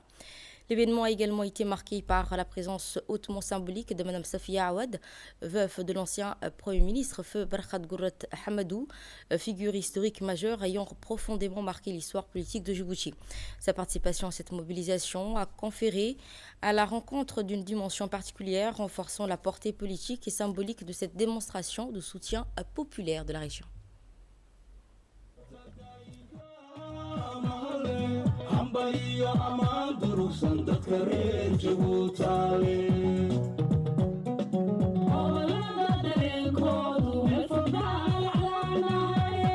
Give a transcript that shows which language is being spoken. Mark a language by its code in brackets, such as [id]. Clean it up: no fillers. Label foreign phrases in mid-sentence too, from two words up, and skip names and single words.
[fr] L'événement a également été marqué par la présence hautement symbolique de Mme Safia Awad, veuve de l'ancien Premier ministre Feu Barkhad Gourat Hamadou, figure historique majeure ayant profondément marqué l'histoire politique de Djibouti. Sa participation à cette mobilisation a conféré à la rencontre d'une dimension particulière, renforçant la portée politique et symbolique de cette démonstration de soutien populaire de la région. [so] Hambaliyo amaan durugsan dadka reer Jabuutaale. Howlada dareenkoodu meel fog baa laclaanaye.